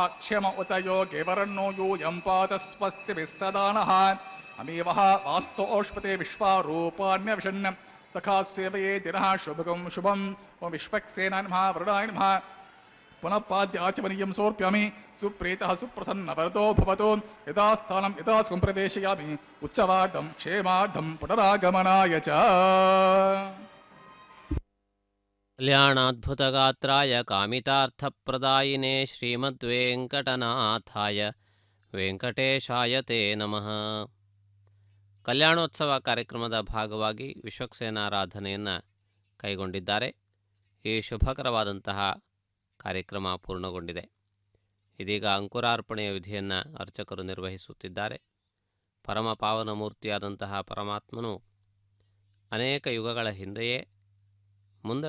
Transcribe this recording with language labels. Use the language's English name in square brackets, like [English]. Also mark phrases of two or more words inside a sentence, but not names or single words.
[Sanskrit] क्षम उत योगे वरण्णो यूयं पातस्वस्तिभिस्सदानः अमीवः वास्तोष्पते विश्वारूपाण्यविषण् सखा सेवयेतिरः शुभगं शुभं ओं विश्वक्सेनाय नमः वरुणाय नमः पुनः पाद्याचमनीयं समर्पयामि सुप्रीतः सुप्रसन्नवरतो भवतु यदा स्थानं यदा स्वं प्रवेशयामि उत्सवार्थं क्षेमार्थं पुनरागमनाय च। कल्याणाद्भुतगात्राय कामितार्थप्रदायिने ಶ್ರೀಮದ್ವೆಂಕಟನಾಥಾಯ ವೆಂಕಟೇಶಾಯ ತೇ ನಮಃ. [Kannada] ಕಲ್ಯಾಣೋತ್ಸವ ಕಾರ್ಯಕ್ರಮದ ಭಾಗವಾಗಿ ವಿಶ್ವಕ್ಸೇನಾರಾಧನೆಯನ್ನು ಕೈಗೊಂಡಿದ್ದಾರೆ. ಈ ಶುಭಕರವಾದಂತಹ ಕಾರ್ಯಕ್ರಮ ಪೂರ್ಣಗೊಂಡಿದೆ. ಇದೀಗ ಅಂಕುರಾರ್ಪಣೆಯ ವಿಧಿಯನ್ನು ಅರ್ಚಕರು ನಿರ್ವಹಿಸುತ್ತಿದ್ದಾರೆ. ಪರಮ ಪಾವನ ಮೂರ್ತಿಯಾದಂತಹ ಪರಮಾತ್ಮನು ಅನೇಕ ಯುಗಗಳ ಹಿಂದೆಯೇ ಮುಂದೆ